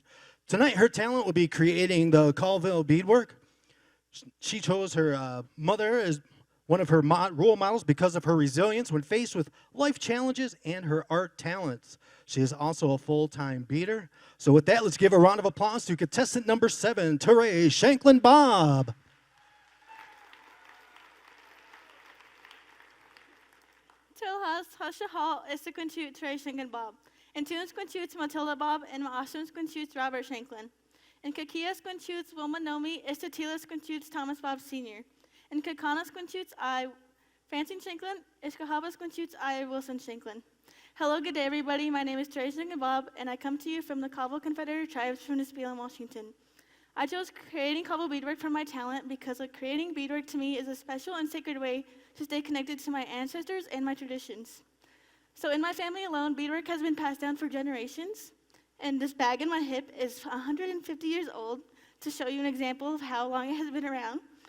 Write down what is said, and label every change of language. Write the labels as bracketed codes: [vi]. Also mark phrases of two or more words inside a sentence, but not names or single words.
[en] Tonight her talent will be creating the Colville beadwork. She chose her mother as one of her role models because of her resilience when faced with life challenges and her art talents. She is also a full-time beater. So with that, let's give a round of applause to contestant number 7, Tori Shanklin Bob. [oka] Tilhas Hashahal Isaquinchute Tori Shanklin Bob. And Tunes Quinchutes Matilda Bob and Maashums Quinchutes Robert Shanklin. And Kakias Quinchutes Wilma Nomi Istatilas Quinchutes Thomas Bob Sr. And Kakanas Quinchutes I Francine Shanklin, Ishkahabas Quinchutes I Wilson Shanklin. [en] Hello, good day, everybody. My name is Tori Shanklin Bob, and I come to you from the Colville Confederated Tribes from Nespalim, Washington. I chose creating Colville beadwork for my talent because creating beadwork to me is a special and sacred way to stay connected to my ancestors and my traditions. So in my family alone, beadwork has been passed down for generations, and this bag in my hip is 150 years old to show you an example of how long it has been around.